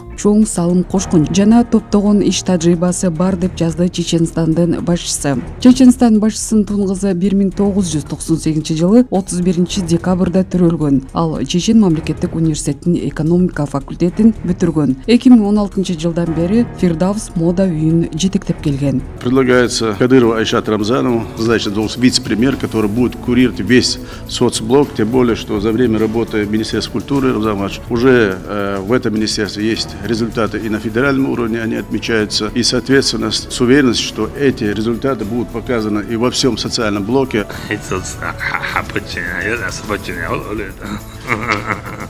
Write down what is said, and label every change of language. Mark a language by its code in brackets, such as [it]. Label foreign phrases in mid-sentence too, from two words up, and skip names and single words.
[ky] Чоң салым кошкон жана топтогон иш тажрыйбасы бар деп жазды Чеченстандын башчысы. Чеченстан башчысынын тун кызы 1998 жылы 31 декабрда төрөлгөн. Ал Чечен мамлекеттик университетинин экономика факультетин бүтүргөн. 2016 жылдан бери Фирдавс мода үйүн жетектеп келген. [ru] Предлагается Кадырову Айшат Рамзанову, значит, вице-премьер, который будет курировать весь соцблок, тем более, что за время работы Министерства культуры Рамзан уже в этом министерстве есть результаты и на федеральном уровне они отмечаются. И, соответственно, с уверенностью, что эти результаты будут показаны и во всем социальном блоке.